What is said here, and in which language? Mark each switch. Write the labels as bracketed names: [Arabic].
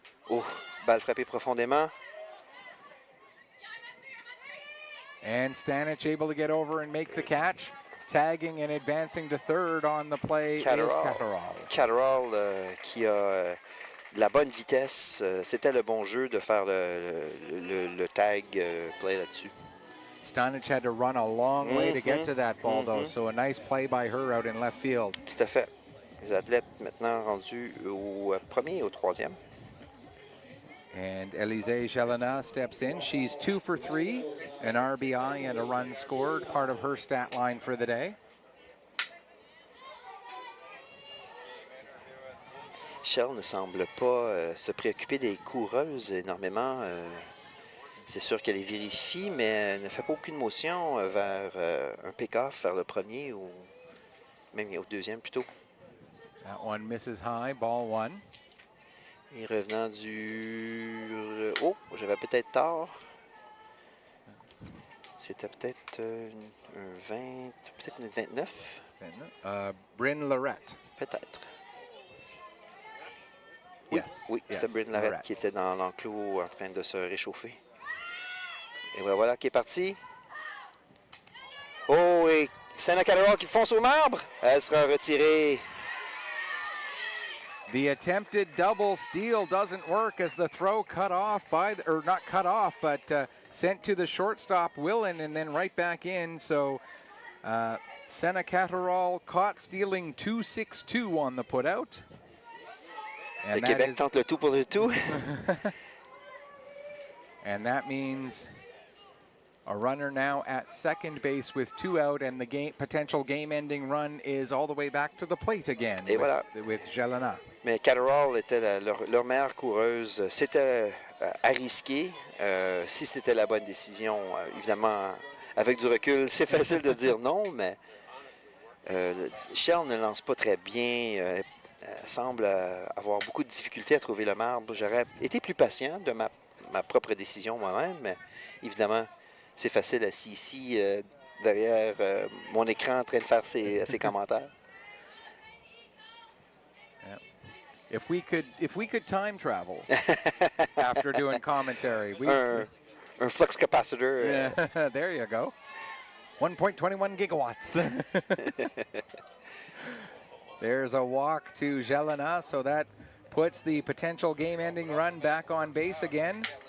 [French] Oh, balle frappée profondément. [English] And Stanich able to get over and make the catch. Tagging and advancing to third on the play is Catterall. [French] Catterall qui a de la bonne vitesse. C'était le bon jeu de faire le tag play là-dessus. [English] Stanich had to run a long way to get to that ball, though, so a nice play by her out in left field. [French] Tout à fait. Les athlètes maintenant rendus au premier et au troisième. [English] And Élisée Gelina steps in. She's 2 for 3, an RBI and a run scored, part of her stat line for the day. [French] Shell ne semble pas se préoccuper des coureuses énormément. C'est sûr qu'elle les vérifie, mais elle ne fait pas aucune motion vers un pick-off, vers le premier ou même au deuxième plutôt. [English] That one misses high, ball 1. [French] Et revenant du... Oh, j'avais peut-être tort. C'était peut-être un 20... Peut-être une 29? Bryn Lorette. Peut-être. [English] Yes. [French] Oui, [English] yes, [French] c'était Bryn Lorette qui était dans l'enclos en train de se réchauffer. Et voilà qui est parti. Oh, et Senna Catterall qui fonce au marbre. Elle sera retirée. [English] The attempted double steal doesn't work as the throw cut off by, or not cut off, but sent to the shortstop Willen and then right back in. So Senna Catterall caught stealing 2-6-2 on the putout. [French] Le Québec tente le tout pour le tout. [English] And that means a runner now at second base with 2 out, and the potential game-ending run is all the way back to the plate again. [French] Et voilà. [English] With Gelina. [French] Mais Catterall était leur meilleure coureuse. C'était à risquer. Si c'était la bonne décision, évidemment, avec du recul, c'est facile de dire non, mais Shell ne lance pas très bien. Elle semble avoir beaucoup de difficultés à trouver le marbre. J'aurais été plus patient de ma propre décision moi-même, mais évidemment, c'est facile assis ici derrière mon écran en train de faire ses commentaires. [English] If we could time travel after doing commentary, [French] un flux capacitor. [English] Yeah, there you go. 1.21 gigawatts. There's a walk to Gelina, so that puts the potential game-ending run back on base again.